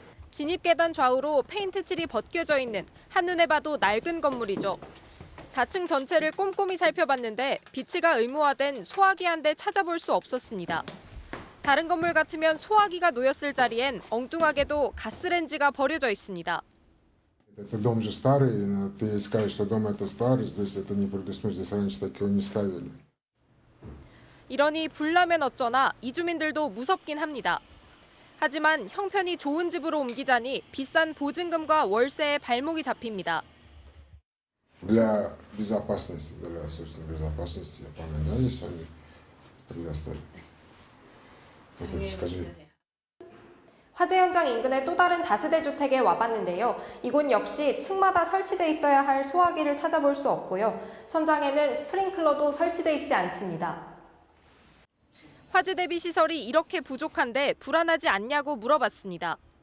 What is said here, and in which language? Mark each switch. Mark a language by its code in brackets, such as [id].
[ko] 진입계단 좌우로 페인트 칠이 벗겨져 있는 한눈에 봐도 낡은 건물이죠. 4층 전체를 꼼꼼히 살펴봤는데 비치가 의무화된 소화기 한 대 찾아볼 수 없었습니다. 다른 건물 같으면 소화기가 놓였을 자리엔 엉뚱하게도 가스렌지가 버려져 있습니다. [ru] Это дом же старый, ты скажешь, что дом это старый, здесь это не предусмотрено, здесь раньше такого не ставили. [ko] 이러니 불나면 어쩌나 이주민들도 무섭긴 합니다. 하지만 형편이 좋은 집으로 옮기자니 비싼 보증금과 월세에 발목이 잡힙니다. [ru] Для безопасности, поменялись они, предоставили. Вот скажи. [ko] 화재 현장 인근의 또 다른 다세대 주택에 와봤는데요. 이곳 역시 층마다 설치돼 있어야 할 소화기를 찾아볼 수 없고요. 천장에는 스프링클러도 설치돼 있지 않습니다. 화재 대비 시설이 이렇게 부족한데 불안하지 않냐고 물어봤습니다.